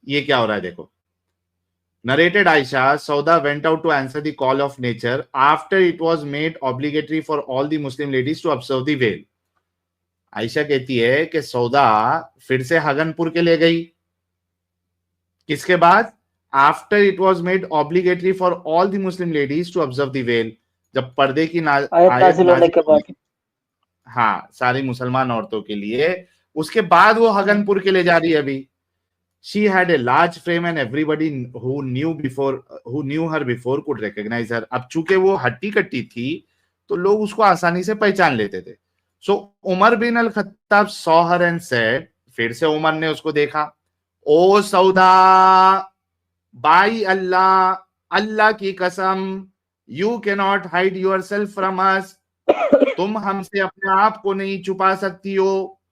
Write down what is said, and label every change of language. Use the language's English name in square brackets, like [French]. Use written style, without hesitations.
[Hindi] ये क्या हो रहा है देखो, [English] narrated Aisha, Sauda went out to answer the call of nature after it was made obligatory for all the Muslim ladies to observe the veil। [Hindi] Ayesha कहती है कि सौदा फिर से हगनपुर के लिए गई, किसके बाद? [English] after it was made obligatory for all the Muslim ladies to observe the veil, [Hindi] जब पर्दे की आयत नाजिल होने के बाद। हाँ सारी मुसलमान औरतों के लिए, उसके बाद वो हगनपुर के लिए जा रही है। अभी [English] She had a large frame and everybody who knew her before could recognize her. [Hindi] अब चूंकि वो हट्टी कट्टी थी तो लोग उसको आसानी से पहचान लेते थे. So Umar bin Al Khattab [English] saw her and said, [Hindi] फिर से उमर ने उसको देखा, ओ सौदा, [English] by Allah, [Hindi] अल्लाह की कसम, [English] you can not hide yourself from us, [Hindi] तुम हमसे अपने आप को नहीं छुपा सकती हो.